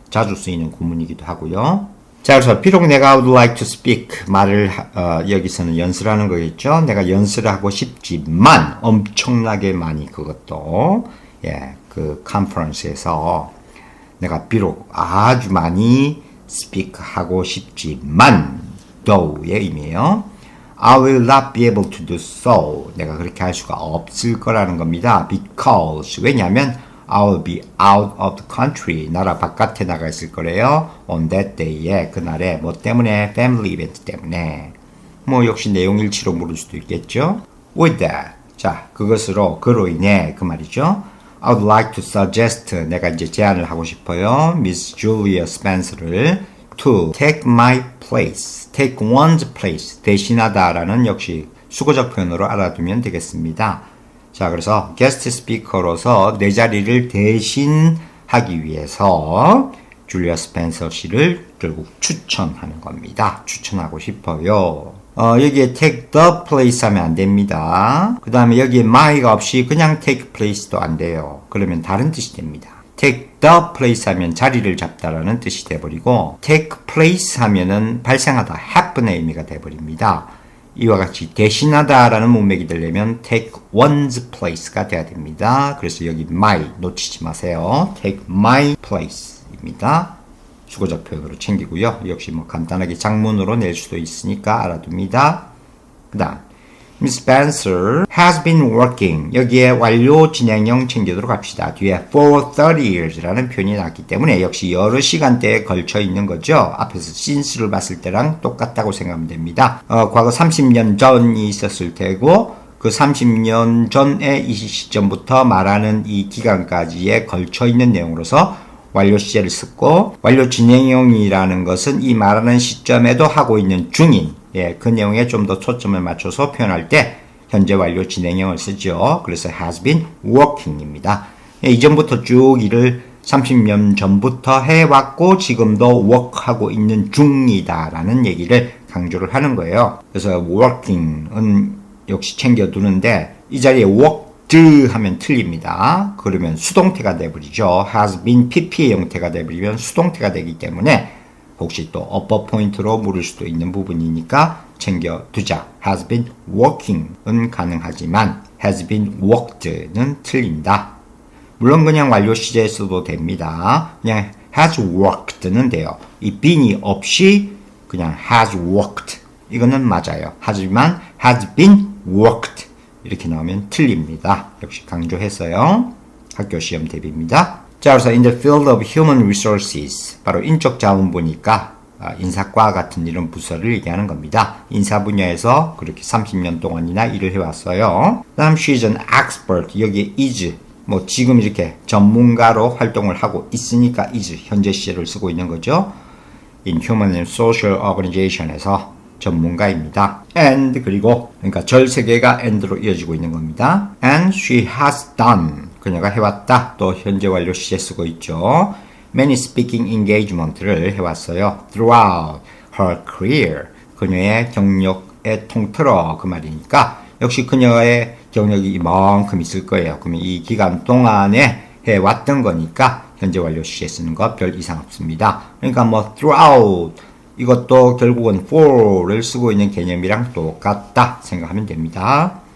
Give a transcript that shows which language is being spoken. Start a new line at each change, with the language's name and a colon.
Korean: 자주 쓰이는 구문이기도 하고요. 자, 그래서 비록 내가
English: would like to speak
Korean: 말을 여기서는 연습하는 거겠죠. 내가 연습을 하고 싶지만 엄청나게 많이 그것도 그 컨퍼런스에서 내가 비록 아주 많이 speak 하고 싶지만 though의 의미예요.
English: I will not be able to do so.
Korean: 내가 그렇게 할 수가 없을 거라는 겁니다.
English: Because
Korean: 왜냐하면
English: I will be out of the country.
Korean: 나라 바깥에 나가 있을 거래요.
English: On that day
Korean: 에 그날에 뭐 때문에
English: family event
Korean: 때문에 뭐 역시 내용일치로 물을 수도 있겠죠.
English: With that.
Korean: 자, 그것으로 그로 인해 그 말이죠.
English: I would like to suggest
Korean: 내가 이제 제안을 하고 싶어요. Miss Julia Spencer를
English: to take my place, take one's place,
Korean: 대신하다라는 역시 수거적 표현으로 알아두면 되겠습니다. 자, 그래서 게스트 스피커로서 내 자리를 대신하기 위해서 줄리아 스펜서 씨를 결국 추천하는 겁니다. 추천하고 싶어요. 여기에 take the place 하면 안 됩니다. 그 다음에 여기에 my가 없이 그냥 take place도 안 돼요. 그러면 다른 뜻이 됩니다. take the place 하면 자리를 잡다라는 뜻이 돼버리고 take place 하면은 발생하다, happen의 의미가 돼버립니다. 이와 같이 대신하다라는 문맥이 되려면 take one's place가 돼야 됩니다. 그래서 여기 my 놓치지 마세요. take my place입니다. 수거적 표현으로 챙기고요. 역시 뭐 간단하게 장문으로 낼 수도 있으니까 알아둡니다. 그 다음
English: Miss Spencer has been working.
Korean: 여기에 완료 진행형 챙기도록 합시다. 뒤에 for 30 years라는 표현이 나왔기 때문에 역시 여러 시간대에 걸쳐 있는 거죠. 앞에서 since를 봤을 때랑 똑같다고 생각하면 됩니다. 과거 30년 전이 있었을 테고 그 30년 전의 이 시점부터 말하는 이 기간까지에 걸쳐 있는 내용으로서 완료 시제를 쓰고 완료 진행형이라는 것은 이 말하는 시점에도 하고 있는 중인 그 내용에 좀 더 초점을 맞춰서 표현할 때 현재 완료 진행형을 쓰죠.
English: 그래서 has been working입니다.
Korean: 이전부터 쭉 일을 30년 전부터 해왔고 지금도 work하고 있는 중이다라는 얘기를 강조를 하는 거예요. 그래서 working은 역시 챙겨두는데 이 자리에 worked 하면 틀립니다. 그러면 수동태가 돼버리죠. has been pp의 형태가 돼버리면 수동태가 되기 때문에 혹시 또 업버 포인트로 물을 수도 있는 부분이니까 챙겨두자.
English: has been working은
Korean: 가능하지만
English: has been worked는
Korean: 틀린다. 물론 그냥 완료 시제에 써도 됩니다. 그냥 has worked는 돼요. 이 bean이 없이 그냥 has worked 이거는 맞아요. 하지만
English: has been worked
Korean: 이렇게 나오면 틀립니다. 역시 강조했어요. 학교 시험 대비입니다. 자, 그래서
English: in the field of human resources
Korean: 바로 인적 자원부니까 인사과 같은 이런 부서를 얘기하는 겁니다. 인사 분야에서 그렇게 30년 동안이나 일을 해왔어요. 그 다음
English: she's an expert
Korean: 여기에 is 뭐 지금 이렇게 전문가로 활동을 하고 있으니까 is 현재 시제를 쓰고 있는 거죠.
English: in human and social organization에서
Korean: 전문가입니다. and 그리고 그러니까 절 세 개가 and로 이어지고 있는 겁니다.
English: and she has done
Korean: 그녀가 해왔다. 또 현재 완료 시제 쓰고 있죠.
English: Many speaking engagement를
Korean: 해왔어요.
English: Throughout her career.
Korean: 그녀의 경력의 통틀어 그 말이니까 역시 그녀의 경력이 이만큼 있을 거예요. 그러면 이 기간 동안에 해왔던 거니까 현재 완료 시제 쓰는 거 별 이상 없습니다. 그러니까 뭐 throughout 이것도 결국은 for를 쓰고 있는 개념이랑 똑같다 생각하면 됩니다.